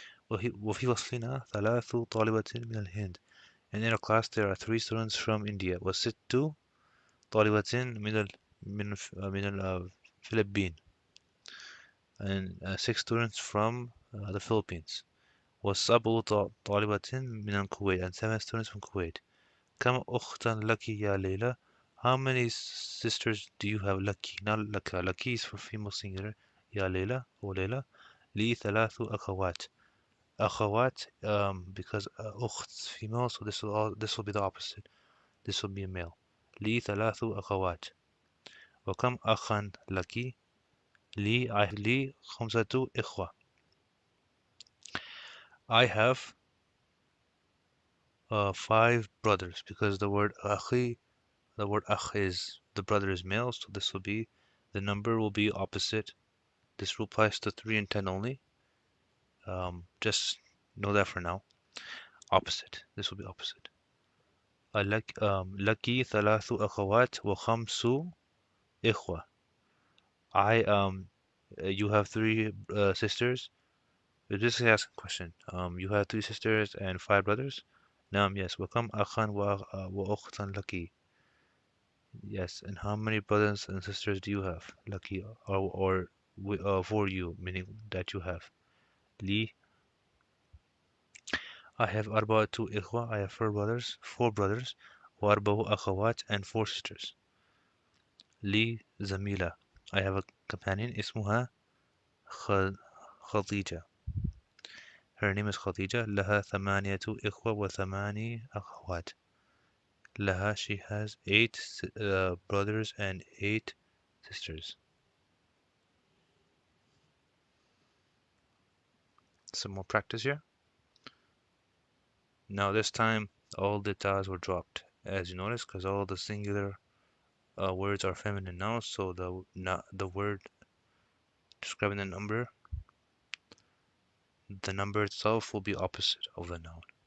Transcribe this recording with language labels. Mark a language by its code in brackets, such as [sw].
[ar] وفي فصلنا ثلاث طالبات من الهند. [en] And in our class there are 3 students from India. [ar] وست طالبات من الفلبين. [en] And 6 students from the Philippines. [ar] والسبع طالبات من الكويت, [en] and 7 students from Kuwait. [ar] كم أختا لك يا ليلى? [en] How many sisters do you have? [ar] لك, not لك. [en] لك is for female singular. [ar] يا ليلى or ليلى. لي ثلاث أخوات. [en] أخوات, because أخت female, so this will be the opposite. This will be a male. [ar] لي ثلاث أخوات. وكم أخا لك? [en] I have [ar] لي خمسة إخوة. [en] I have 5 brothers, because the word akhi, is, the brother is male, so this will be, the number will be opposite. This rule applies to 3 and 10 only. Just know that for now. Opposite. This will be opposite. [ar] لكي ثلاث أخوات وخمس إخوة. [en] You have 3 sisters. Just ask a question. You have 3 sisters and 5 brothers? [ar] نعم, yes. وكم أخا وأختا لكي? Yes. [en] And how many brothers and sisters do you have? Lucky, or for you, meaning that you have. [ar] لي, [en] I have [ar] أربعة إخوة. [en] I have 4 brothers. [ar] وأربع أخوات, [en] and 4 sisters. [ar] لي زميلة. [en] I have a companion. [ar] اسمها خديجة. [en] Her name is Khadija. [ar] لها ثمانية إخوة وثماني أخوات. [en] لها, she has 8 brothers and 8 sisters. Some more practice here. Now this time all the ta's were dropped, as you notice, because all the singular words are feminine nouns, so the word describing the number itself will be opposite of the noun.